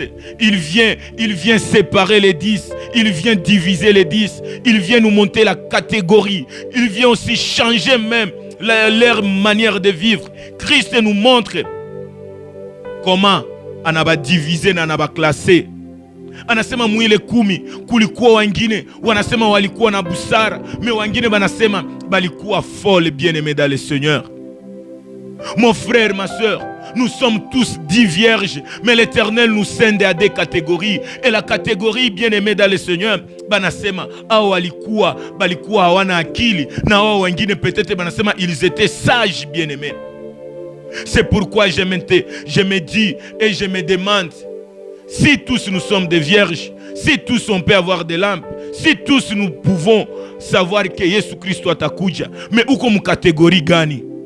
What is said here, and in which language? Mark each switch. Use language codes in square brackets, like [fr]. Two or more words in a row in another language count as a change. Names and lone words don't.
[fr] Il vient séparer les 10, il vient diviser les 10, il vient nous monter la catégorie, il vient aussi changer même leur manière de vivre. Christ nous montre comment on a divisé, on a classé. [sw] Anasema mwile 10 kulikuwa wengine wanasema walikuwa na busara, mais wengine wanasema balikuwa folle. [fr] Bien-aimé dans le Seigneur, mon frère, ma soeur, nous sommes tous 10 vierges, mais l'Éternel nous scinde à des catégories. Et la catégorie, bien-aimé dans le Seigneur, [sw] banasema hao balikuwa hawana akili, na hao wengine peut-être banasema [fr] ils étaient sages, bien-aimés. C'est pourquoi je me dis et je me demande, si tous nous sommes des vierges, si tous on peut avoir des lampes, si tous nous pouvons savoir que Yesu Kristo atakuja, mais où comme catégorie gani?